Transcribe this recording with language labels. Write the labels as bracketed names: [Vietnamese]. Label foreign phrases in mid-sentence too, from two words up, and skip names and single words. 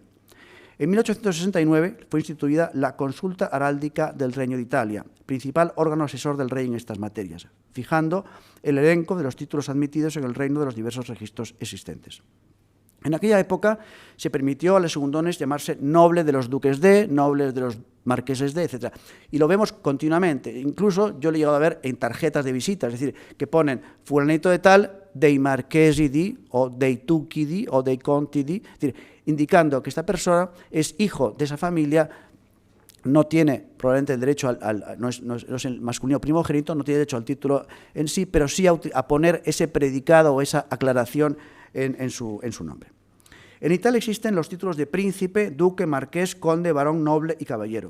[Spanish] En 1869 fue instituida la Consulta Aráldica del Regno de Italia, principal órgano asesor del rey en estas materias, fijando el elenco de los títulos admitidos en el reino de los diversos registros existentes. En aquella época se permitió a los segundones llamarse noble de los duques de, nobles de los marqueses de, etc. Y lo vemos continuamente. Incluso yo lo he llegado a ver en tarjetas de visita, es decir, que ponen fulanito de tal, [Italian] dei marchesi di, o dei duchi di, o dei conti di, [Spanish] es decir, indicando que esta persona es hijo de esa familia, no tiene probablemente el derecho no es el masculino primogénito, no tiene derecho al título en sí, pero sí a poner ese predicado o esa aclaración en su nombre. En Italia existen los títulos de príncipe, duque, marqués, conde, varón, noble y caballero.